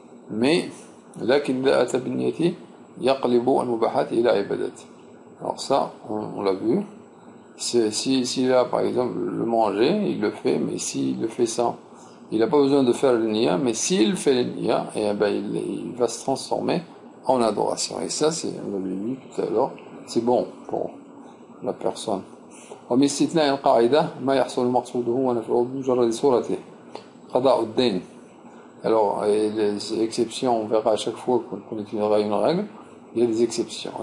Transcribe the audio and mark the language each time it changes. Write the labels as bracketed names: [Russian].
[Arabic] Mais لكن إذا أتى بالنية يقلب المباحات إلى عبادات. [French] Alors ça, on l'a vu. S'il a par exemple le manger, il le fait, mais s'il le fait sans, il n'a pas besoin de faire le niya, mais s'il fait le niya, eh ben, il va se transformer en adoration. Et ça, c'est, on l'avait dit tout à l'heure, c'est bon pour la personne. [Arabic] ومن استثناء القاعدة ما يحصل مقصوده ونفعه بمجرد صورته قضاء الدين. [French] Alors, les exceptions, on verra à chaque fois qu'on utilisera une règle, il y a des exceptions.